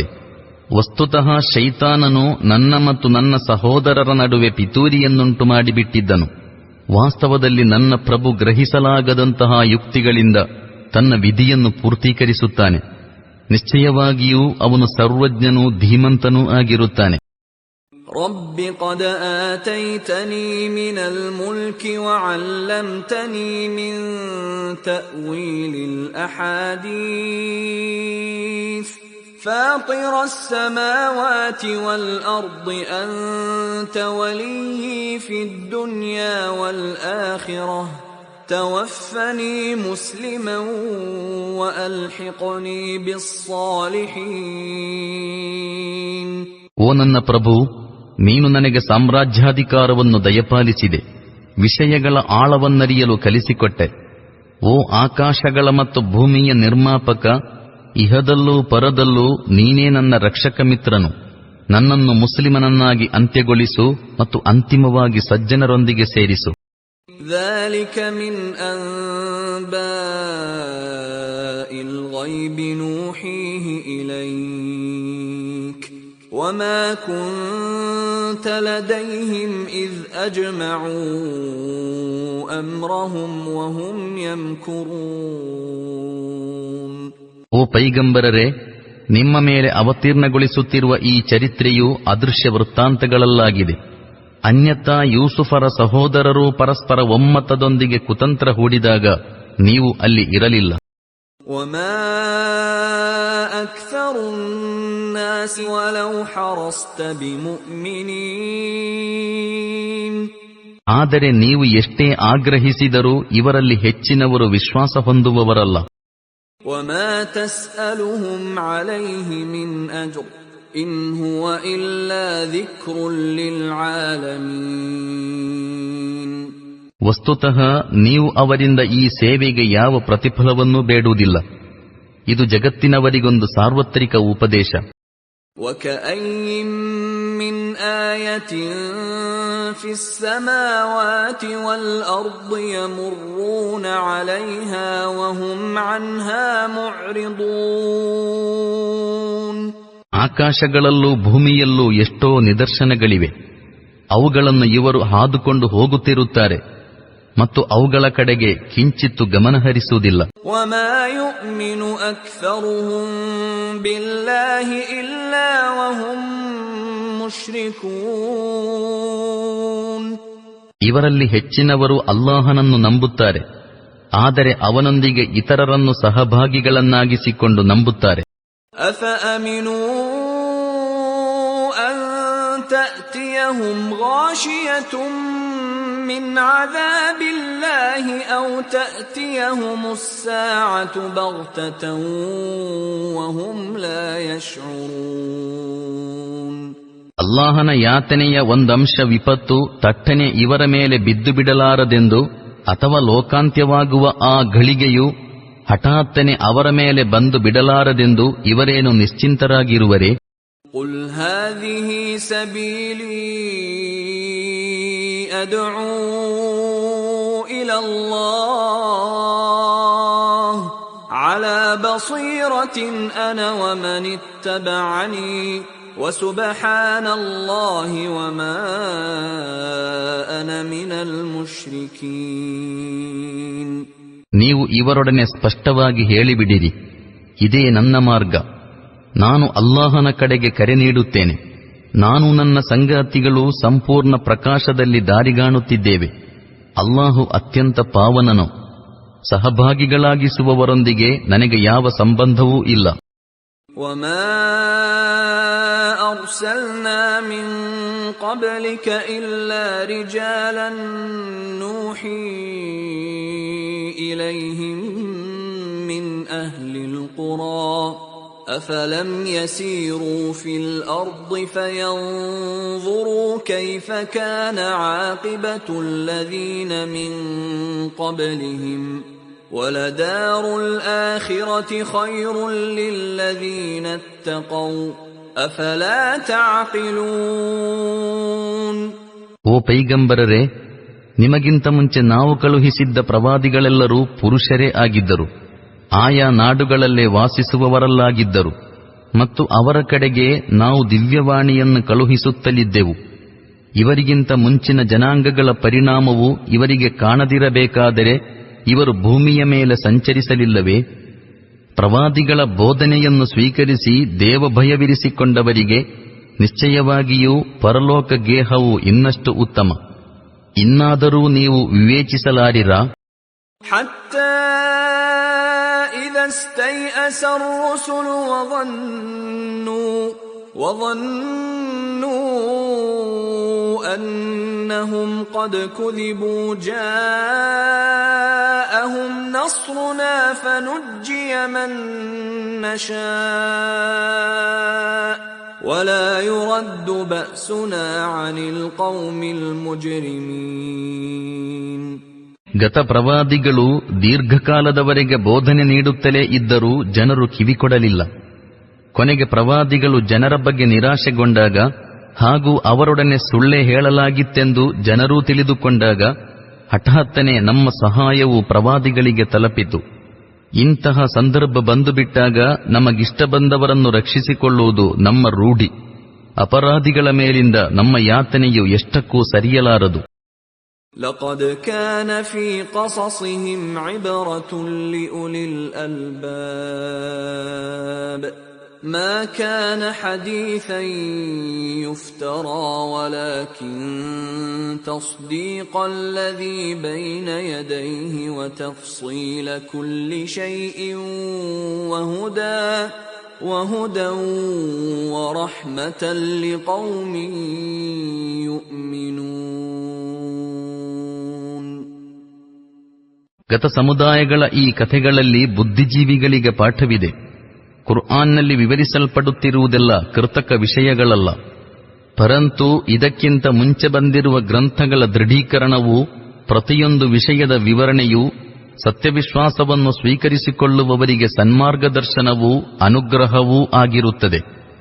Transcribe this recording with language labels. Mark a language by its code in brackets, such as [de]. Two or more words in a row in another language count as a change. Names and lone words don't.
[kn] ವಸ್ತುತಃ ಶೈತಾನನು ನನ್ನ ಮತ್ತು ನನ್ನ ಸಹೋದರರ ನಡುವೆ ಪಿತೂರಿಯನ್ನುಂಟು ಮಾಡಿಬಿಟ್ಟಿದ್ದನು. ವಾಸ್ತವದಲ್ಲಿ ನನ್ನ ಪ್ರಭು ಗ್ರಹಿಸಲಾಗದಂತಹ ಯುಕ್ತಿಗಳಿಂದ ತನ್ನ ವಿಧಿಯನ್ನು ಪೂರ್ತೀಕರಿಸುತ್ತಾನೆ. ನಿಶ್ಚಯವಾಗಿಯೂ ಅವನು ಸರ್ವಜ್ಞನೂ ಧೀಮಂತನೂ ಆಗಿರುತ್ತಾನೆ. [ar] رب قد آتيتني من الملك وعلمتني من تأويل الأحاديث فاطر السماوات والأرض أنت ولي في الدنيا والآخرة توفني مسلما وألحقني بالصالحين. [kn] ಓ ನನ್ನ ಪ್ರಭು, ನೀನು ನನಗೆ ಸಾಮ್ರಾಜ್ಯಾಧಿಕಾರವನ್ನು ದಯಪಾಲಿಸಿದೆ, ವಿಷಯಗಳ ಆಳವನ್ನರಿಯಲು ಕಲಿಸಿಕೊಟ್ಟೆ. ಓ ಆಕಾಶಗಳ ಮತ್ತು ಭೂಮಿಯ ನಿರ್ಮಾಪಕ, ಇಹದಲ್ಲೂ ಪರದಲ್ಲೂ ನೀನೇ ನನ್ನ ರಕ್ಷಕ ಮಿತ್ರನು. ನನ್ನನ್ನು ಮುಸ್ಲಿಮನನ್ನಾಗಿ ಅಂತ್ಯಗೊಳಿಸು ಮತ್ತು ಅಂತಿಮವಾಗಿ ಸಜ್ಜನರೊಂದಿಗೆ ಸೇರಿಸು. [ar] ذلك من أنباء الغيب نوحيه إليك وما كنت لديهم إذ أجمعوا أمرهم وهم يمكرون. [kn] ಓ ಪೈಗಂಬರರೇ, ನಿಮ್ಮ ಮೇಲೆ ಅವತೀರ್ಣಗೊಳಿಸುತ್ತಿರುವ ಈ ಚರಿತ್ರೆಯು ಅದೃಶ್ಯ ವೃತ್ತಾಂತಗಳಲ್ಲಾಗಿದೆ. ಅನ್ಯಥಾ ಯೂಸುಫರ ಸಹೋದರರು ಪರಸ್ಪರ ಒಮ್ಮತದೊಂದಿಗೆ ಕುತಂತ್ರ ಹೂಡಿದಾಗ ನೀವು ಅಲ್ಲಿ ಇರಲಿಲ್ಲ. [ar] وما أكثر الناس ولو حرصت بمؤمنين. [kn] ಆದರೆ ನೀವು ಎಷ್ಟೇ ಆಗ್ರಹಿಸಿದರೂ ಇವರಲ್ಲಿ ಹೆಚ್ಚಿನವರು ವಿಶ್ವಾಸ ಹೊಂದುವವರಲ್ಲ. [ar] وما تسألهم عليه من أجر إن هو إلا ذكر للعالمين. [kn] ವಸ್ತುತಃ ನೀವು ಅವರಿಂದ ಈ ಸೇವೆಗೆ ಯಾವ ಪ್ರತಿಫಲವನ್ನೂ ಬೇಡುವುದಿಲ್ಲ. ಇದು ಜಗತ್ತಿನವರಿಗೊಂದು ಸಾರ್ವತ್ರಿಕ ಉಪದೇಶ. [ar] وكأي من آية في السماوات والأرض يمرون عليها وهم عنها معرضون. [kn] ಆಕಾಶಗಳಲ್ಲೂ ಭೂಮಿಯಲ್ಲೂ ಎಷ್ಟೋ ನಿದರ್ಶನಗಳಿವೆ. ಅವುಗಳನ್ನು ಇವರು ಹಾದುಕೊಂಡು ಹೋಗುತ್ತಿರುತ್ತಾರೆ ಮತ್ತು ಅವುಗಳ ಕಡೆಗೆ ಕಿಂಚಿತ್ತು ಗಮನಹರಿಸುವುದಿಲ್ಲ. [ar] وما يؤمن أكثرهم بالله إلا وهم مشركون. [kn] ಇವರಲ್ಲಿ ಹೆಚ್ಚಿನವರು ಅಲ್ಲಾಹನನ್ನು ನಂಬುತ್ತಾರೆ, ಆದರೆ ಅವನೊಂದಿಗೆ ಇತರರನ್ನು ಸಹಭಾಗಿಗಳನ್ನಾಗಿಸಿಕೊಂಡು ನಂಬುತ್ತಾರೆ. [ar] أفأمنوا أن تأتيهم غاشية من عذاب الله أو تأتيهم الساعة بغتة وهم لا يشعرون. [kn] ಅಲ್ಲಾಹನ ಯಾತನೆಯ ಒಂದಂಶ ವಿಪತ್ತು ತಟ್ಟನೆ ಇವರ ಮೇಲೆ ಬಿದ್ದು ಬಿಡಲಾರದೆಂದು, ಅಥವಾ ಲೋಕಾಂತ್ಯವಾಗುವ ಆ ಘಳಿಗೆಯು ಹಠಾತ್ತನೆ ಅವರ ಮೇಲೆ ಬಂದು ಬಿಡಲಾರದೆಂದು ಇವರೇನು ನಿಶ್ಚಿಂತರಾಗಿರುವರೇ? [ar] قل هذه سبيلي أدعو إلى الله على بصيرة أنا ومن اتبعني وسبحان الله وما أنا من المشركين. [kn] ನೀವು ಇವರೊಡನೆ ಸ್ಪಷ್ಟವಾಗಿ ಹೇಳಿಬಿಡಿರಿ, ಇದೇ ನನ್ನ ಮಾರ್ಗ, ನಾನು ಅಲ್ಲಾಹನ ಕಡೆಗೆ ಕರೆ ನೀಡುತ್ತೇನೆ, ನಾನು ನನ್ನ ಸಂಗಾತಿಗಳು ಸಂಪೂರ್ಣ ಪ್ರಕಾಶದಲ್ಲಿ ದಾರಿಗಾಣುತ್ತಿದ್ದೇವೆ. ಅಲ್ಲಾಹು ಅತ್ಯಂತ ಪಾವನನು, ಸಹಭಾಗಿಗಳಾಗಿಸುವವರೊಂದಿಗೆ ನನಗೆ ಯಾವ ಸಂಬಂಧವೂ ಇಲ್ಲ. [ar] وما أرسلنا من قبلك إلا رجالا نوحي إليهم من أهل القرى أفلم يسيروا في الأرض فينظروا كيف كان عاقبة الذين من قبلهم وَلَدَارُ الْآخِرَةِ خَيْرٌ لِّلَّذِينَ اتَّقَوْا أَفَلَا تَعْقِلُونَ. [kn] ಓ ಪೈಗಂಬರರೇ, ನಿಮಗಿಂತ ಮುಂಚೆ ನಾವು ಕಳುಹಿಸಿದ್ದ ಪ್ರವಾದಿಗಳೆಲ್ಲರೂ ಪುರುಷರೇ ಆಗಿದ್ದರು, ಆಯಾ ನಾಡುಗಳಲ್ಲೇ ವಾಸಿಸುವವರಲ್ಲಾಗಿದ್ದರು, ಮತ್ತು ಅವರ ಕಡೆಗೆ ನಾವು ದಿವ್ಯವಾಣಿಯನ್ನು ಕಳುಹಿಸುತ್ತಲಿದ್ದೆವು. ಇವರಿಗಿಂತ ಮುಂಚಿನ ಜನಾಂಗಗಳ ಪರಿಣಾಮವು ಇವರಿಗೆ ಕಾಣದಿರಬೇಕಾದರೆ ಇವರು ಭೂಮಿಯ ಮೇಲೆ ಸಂಚರಿಸಲಿಲ್ಲವೇ? ಪ್ರವಾದಿಗಳ ಬೋಧನೆಯನ್ನು ಸ್ವೀಕರಿಸಿ ದೇವಭಯವಿರಿಸಿಕೊಂಡವರಿಗೆ ನಿಶ್ಚಯವಾಗಿಯೂ ಪರಲೋಕ ಗೇಹವು ಇನ್ನಷ್ಟು ಉತ್ತಮ. ಇನ್ನಾದರೂ ನೀವು ವಿವೇಚಿಸಲಾರಿರಾ? [ar] حتى إذا استيأس الرسل وظنوا أنهم قد كذبوا جاءهم نصرنا فنجي من نشاء ولا يرد بأسنا عن القوم المجرمين. [kn] ಗತ ಪ್ರವಾದಿಗಳು ದೀರ್ಘಕಾಲದವರೆಗೆ ಬೋಧನೆ ನೀಡುತ್ತಲೇ ಇದ್ದರೂ ಜನರು ಕಿವಿಕೊಡಲಿಲ್ಲ. ಕೊನೆಗೆ ಪ್ರವಾದಿಗಳು ಜನರ ಬಗ್ಗೆ ನಿರಾಶೆಗೊಂಡಾಗ ಹಾಗೂ ಅವರೊಡನೆ ಸುಳ್ಳೇ ಹೇಳಲಾಗಿತ್ತೆಂದು ಜನರೂ ತಿಳಿದುಕೊಂಡಾಗ ಹಠಾತ್ತನೆ ನಮ್ಮ ಸಹಾಯವು ಪ್ರವಾದಿಗಳಿಗೆ ತಲುಪಿತು. ಇಂತಹ ಸಂದರ್ಭ ಬಂದುಬಿಟ್ಟಾಗ ನಮಗಿಷ್ಟ ಬಂದವರನ್ನು ರಕ್ಷಿಸಿಕೊಳ್ಳುವುದು ನಮ್ಮ ರೂಢಿ. ಅಪರಾಧಿಗಳ ಮೇಲಿಂದ ನಮ್ಮ ಯಾತನೆಯು ಎಷ್ಟಕ್ಕೂ ಸರಿಯಲಾರದು. [ar] لقد كان في قصصهم عبرة لأولي الألباب ما كان حديثا يفترى ولكن تصديق الذي بين يديه وتفصيل كل شيء وهدى ورحمة لقوم يؤمنون. [kn] ಗತ ಸಮುದಾಯಗಳ ಈ ಕಥೆಗಳಲ್ಲಿ ಬುದ್ಧಿಜೀವಿಗಳಿಗೆ ಪಾಠವಿದೆ. ಕುರ್ಆನ್ನಲ್ಲಿ ವಿವರಿಸಲ್ಪಡುತ್ತಿರುವುದೆಲ್ಲ ಕೃತಕ ವಿಷಯಗಳಲ್ಲ. ಪರಂತು ಇದಕ್ಕಿಂತ ಮುಂಚೆ ಬಂದಿರುವ ಗ್ರಂಥಗಳ ದೃಢೀಕರಣವೂ ಪ್ರತಿಯೊಂದು ವಿಷಯದ ವಿವರಣೆಯೂ ಸತ್ಯವಿಶ್ವಾಸವನ್ನು ಸ್ವೀಕರಿಸಿಕೊಳ್ಳುವವರಿಗೆ ಸನ್ಮಾರ್ಗದರ್ಶನವೂ ಅನುಗ್ರಹವೂ ಆಗಿರುತ್ತದೆ.